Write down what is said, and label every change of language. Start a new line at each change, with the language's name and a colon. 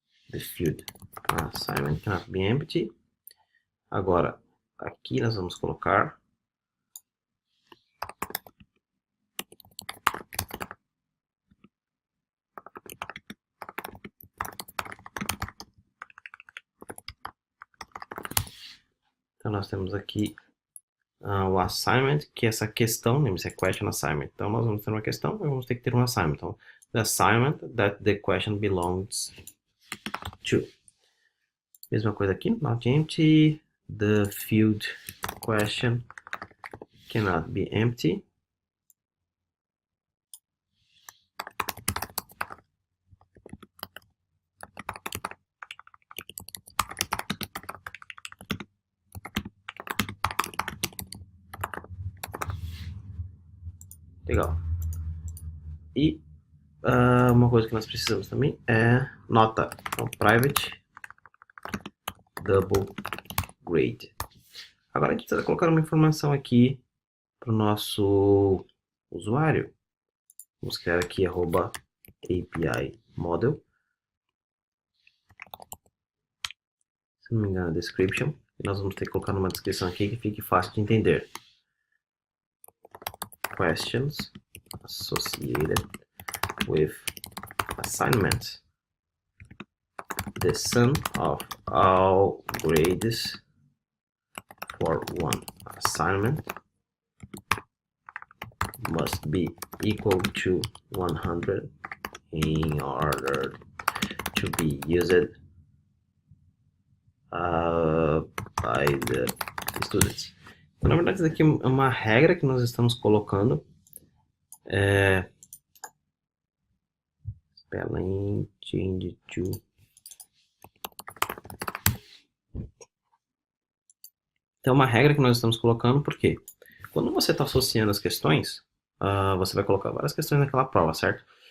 English: The field assignment cannot be empty.
Portuguese: Agora, aqui nós vamos colocar então nós temos aqui o assignment, que é essa questão, lembre-se, é question assignment. Então nós vamos ter uma questão e vamos ter que ter um assignment.
English: Então, the assignment that the question belongs to.
Portuguese: Mesma coisa aqui,
English: not empty. The field question cannot be empty.
Portuguese: Legal. E uma coisa que nós precisamos também é nota.
English: Então, private double grade.
Portuguese: Agora a gente precisa colocar uma informação aqui para o nosso usuário. Vamos criar aqui @API model. Se não me engano, description. E nós vamos ter que colocar numa descrição aqui que fique fácil de entender.
English: Questions associated with assignments. The sum of all grades for one assignment must be equal to 100 in order to be used by the students.
Portuguese: Então, na verdade, isso aqui é uma regra que nós estamos colocando.
English: Spelling change to.
Portuguese: Então, é uma regra que nós estamos colocando, porque quando você está associando as questões, você vai colocar várias questões naquela prova, certo?